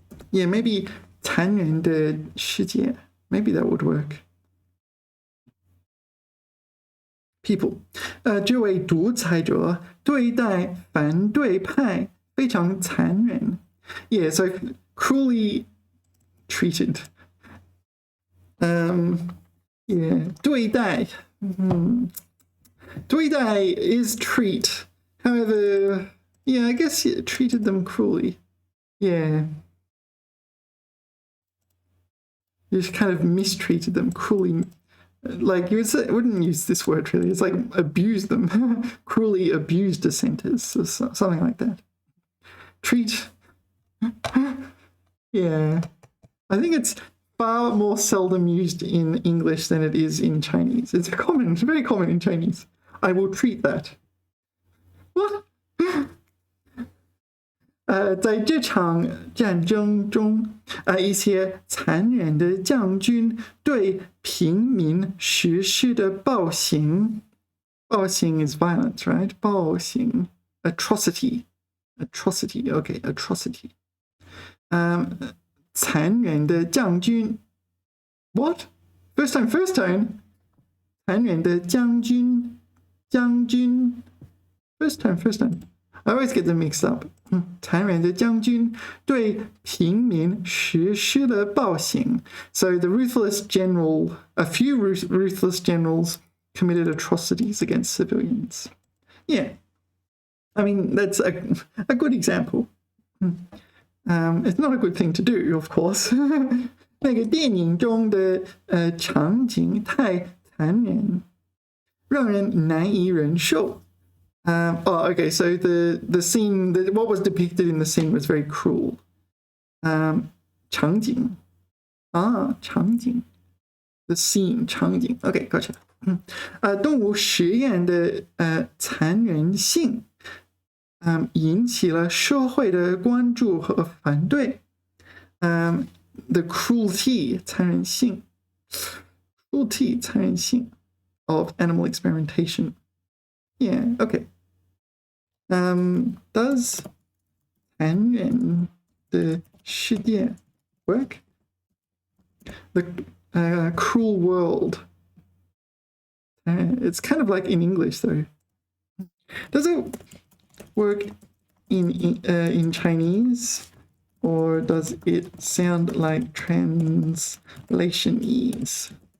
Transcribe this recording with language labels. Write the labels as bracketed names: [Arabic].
[English] Yeah, maybe [Chinese] 残忍的世界. [English] Maybe that would work. People. [Chinese] 这位独裁者对待反对派非常残忍. [English] Yeah, so cruelly treated. Yeah, 对待. 对待 is treat. However, yeah, I guess he treated them cruelly. Yeah. You just kind of mistreated them, cruelly like you wouldn't use this word really. It's like abuse them, cruelly abuse dissenters, so something like that. Treat, yeah. I think it's far more seldom used in English than it is in Chinese. It's common, it's very common in Chinese. I will treat that. What? [Chinese] 在这场战争中，一些残忍的将军对平民实施的暴行，暴行 [English] is violence, right? 暴行 atrocity, okay, atrocity. [Chinese] 残忍的将军 [English] what? First time. 残忍的将军 first time. I always get them mixed up. [Chinese] 残忍的将军对平民实施了暴行. [English] So the ruthless general, a few ruthless generals committed atrocities against civilians. Yeah, I mean, that's a good example. It's not a good thing to do, of course. [Chinese] 那个电影中的场景太残忍，让人难以忍受。 [English] Okay, so the scene, what was depicted in the scene was very cruel. 场景 场景 the scene 场景 Okay, gotcha. [Chinese] 动物实验的残忍性引起了社会的关注和反对。 [English] The cruelty 残忍性 cruelty 残忍性 of animal experimentation. Yeah, okay. Does 残忍的世界 work? The cruel world. It's kind of like in English though. Does it work in Chinese, or does it sound like translationese?